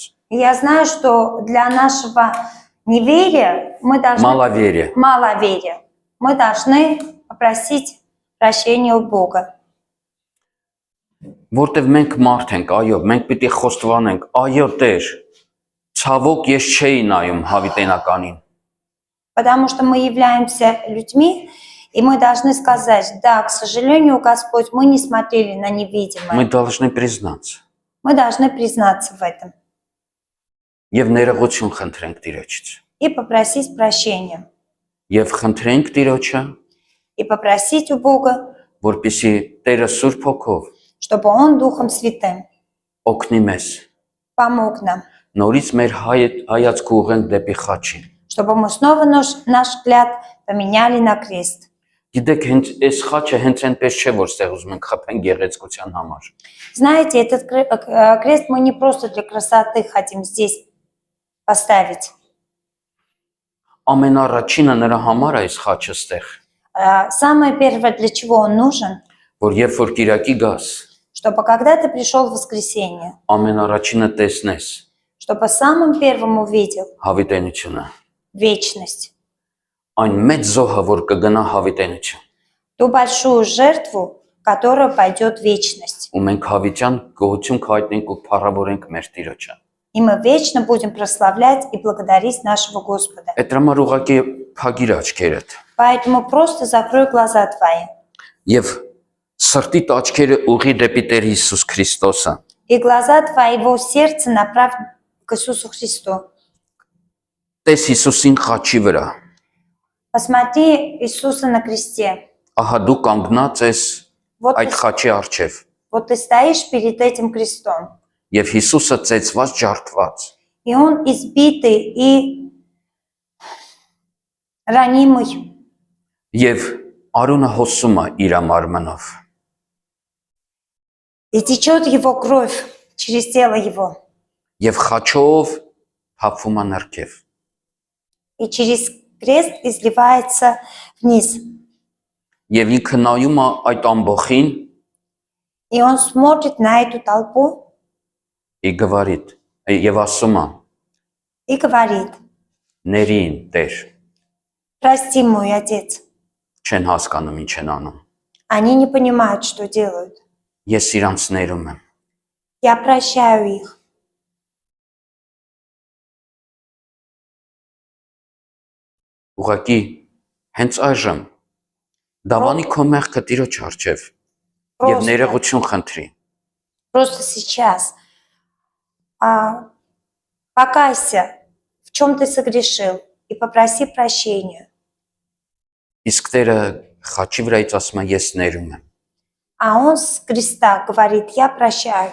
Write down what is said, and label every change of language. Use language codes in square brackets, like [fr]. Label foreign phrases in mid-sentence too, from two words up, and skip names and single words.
[ru] И я знаю, что для нашего неверия мы должны... [hy] Մալավերիը։ [ru] Маловерия. Мы должны попросить прощения у Бога. [hy] Որտեվ մենք մարդ ենք, այո, մենք պիտի խոստովանենք, այո, Տեր, ցավոք ես չէի նայում հավիտենականին։ [ru] Потому что мы являемся людьми, и мы должны сказать, да, к сожалению, Господь, мы не смотрели на Мы невидимое. должны признаться Мы должны признаться в этом [hy] եւ ներողություն խնդրենք Տիրոջից։ [ru] и попросить прощения. [hy] Եվ խնդրենք Տիրոջը, [ru] И попросить у Бога, [hy] որպեսզի Տերը Սուրբ Հոգով [ru] чтобы Он Духом Святым [hy] օգնի մեզ, [ru] помог нам, [hy] նորից մեր հայացքը ուղենք դեպի խաչին։ [ru] чтобы мы снова наш взгляд поменяли на крест. [hy] Գիտեք, հենց այս խաչը հենց այնպես չէ, որ ստեղ ուզում ենք խփեն գեղեցկության համար։ [ru] Знаете, этот крест мы не просто для красоты хотим здесь поставить. [hy] Ամենառաջինը նրա համար է այս խաչը ստեղ, [ru] Самое первое, для чего он нужен, [hy] որ երբ որ Կիրակի գաս, [ru] чтобы когда ты пришел в воскресенье, [hy] ամենառաջինը տեսնես [ru] чтобы самым первым увидел [hy] հավիտենությունը, [ru] вечность, [hy] այն մեծ զոհը, որ կգնա հավիտենություն։ [ru] ту большую жертву, которая пойдет в вечность. [hy] Ու մենք հավիտյան գոհություն կհայտնենք ու փառավորենք մեր Տիրոջը։ [ru] И мы вечно будем прославлять и благодарить нашего Господа. [hy] Այդ համար ուղղակի փագիր աչքերդ։ [ru] Поэтому просто закрой глаза твои. [hy] Եվ սրտի աչքերը ուղի դեպի Տեր Հիսուս Քրիստոսը։ [ru] И глаза твоего сердца направь к Иисусу Христу. [hy] Տես Հիսուսին խաչի վրա։ [ru] Посмотри Иисуса на кресте. [hy] Ահա դու կանգնած ես [ru] Вот [hy] այդ [ru] ты, [hy] խաչի առջև։ [ru] вот ты стоишь перед этим крестом. [hy] Եվ Հիսուսը ծեծված ջարդված։ [ru] И он избитый и ранимый. [hy] Եվ արունը հոսում է իր մարմնով։ [ru] И течет его кровь через тело его. [hy] Եվ խաչով փափվում է ներքև։ [ru] И через крест изливается вниз. [hy] Եվ ինքը նայում է այդ ամբոխին [ru] И он смотрит на эту толпу [hy] եւ ասում է. [ru] и говорит: [hy] Ներին Տեր, [ru] прости, мой отец. [hy] չեն հասկանում ինչ են անում։ [ru] Они не понимают, что делают. [hy] Ես իրանց ներում եմ։ [ru] Я прощаю их. [hy] Ուղղակի հենց այժմ դավանի քո մեղքը Տիրոջ առջև եւ ներողություն խնդրի։ [ru] Просто сейчас покайся, в чем ты согрешил, и попроси прощения. [hy] Իսկ Տերը խաչի վրայից ասում է ես ներում եմ։ [ru] А он с креста говорит: я прощаю.